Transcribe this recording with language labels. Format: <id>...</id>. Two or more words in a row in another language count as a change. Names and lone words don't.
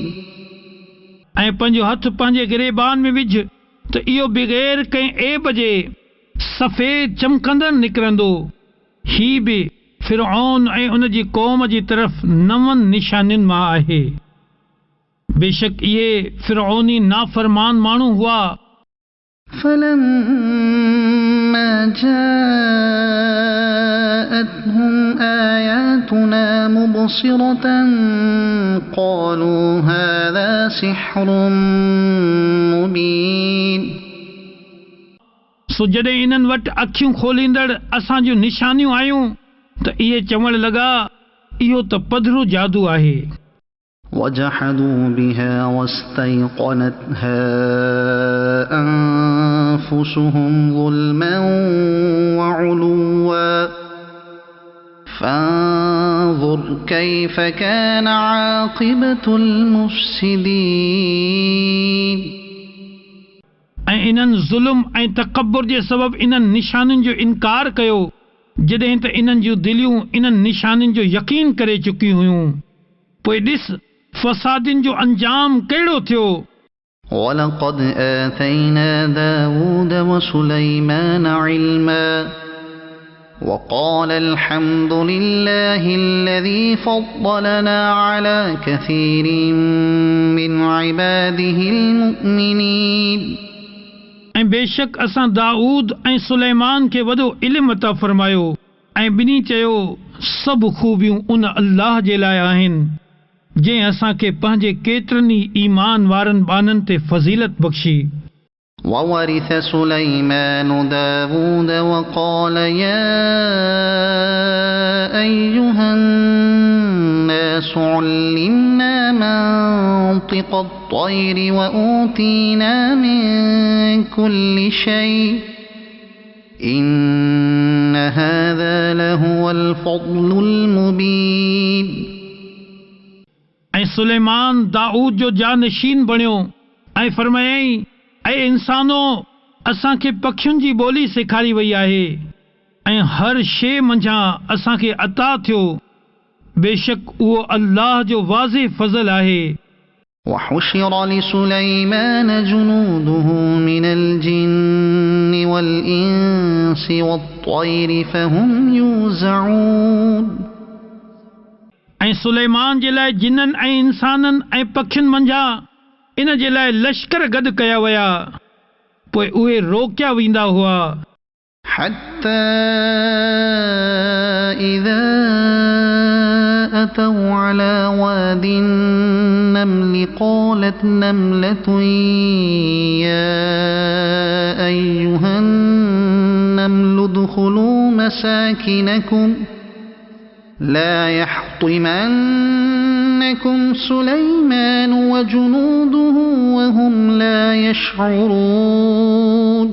<sd>ऐं पंहिंजो हथ पंहिंजे गिरेबान में विझ त इहो बग़ैर कंहिं ऐब जे सफ़ेद चमकंदड़ निकिरंदो. ही बि फिरऔन ऐं उन जी क़ौम जी तरफ़ 9 निशानियुनि मां आहे. बेशक इहे फिरऔनी नाफ़रमान माण्हू हुआ.</sd> <ar>فلما جاءتهم آياتنا مبصرة قالوا هذا سحر مبين.</ar> <sd>सो जॾहिं इन्हनि वटि अखियूं खोलींदड़ असां जूं निशानियूं आयूं त इहे चवण लॻा इहो त पधरो जादू आहे.</sd> <ar>وجحدوا بها واستيقنتها أنفسهم ظلما وعلوا فانظر كيف كان عاقبة المفسدين.</ar> <sd>ऐं इन्हनि ज़ुल्म ऐं तकब्बुर जे सबबु इन्हनि निशानियुनि जो इनकार कयो जॾहिं त इन्हनि जूं दिलियूं इन्हनि निशानियुनि जो यकीन करे चुकियूं हुयूं. पोइ ॾिस फसादिन जो अंजाम कहिड़ो थियो.</sd> <ar>ولقد آتينا داود وسليمان علما وقال الحمد لله الذي فضلنا على كثير من عباده المؤمنين.</ar> <sd>ऐं बेशक असां दाऊद ऐं सुलेमान खे वॾो इल्मु अता फरमायो ऐं ॿिन्ही चयो सभु खूबियूं उन अल्लाह जे लाइ आहिनि जंहिं असांखे पंहिंजे केतिरनि ई ईमान वारनि बाननि ते फज़ीलत बख़्शी.</sd> <ar>وورث سليمان داود وقال يا أيها الناس علمنا منطق الطير وأوتينا من كل شيء إن هذا لهو الفضل المبين.</ar> <sd>ऐं सुलेमान दाऊद जो जानशीन बणियो ऐं फरमायई ऐं इंसानो असांखे पखियुनि जी ॿोली सेखारी वई आहे ऐं हर शइ मंझां असांखे अता थियो. बेशक उहो अल्लाह जो वाज़िह फज़ल आहे.</sd> <ar>وحشر لسليمان جنوده من الجن والإنس والطير فهم يوزعون.</ar> <sd>ऐं सुलेमान जे लाइ जिन्ननि ऐं इंसाननि ऐं पखियुनि मंझां इन जे लाइ लश्कर गॾु कया विया पोइ उहे रोकिया वेंदा हुआ.</sd> <ar>حتى إذا أتوا على واد النمل قالت نملة يا أيها النمل ادخلوا مساكنكم لا يحطمنكم سليمان وجنوده وهم لا يشعرون.</ar>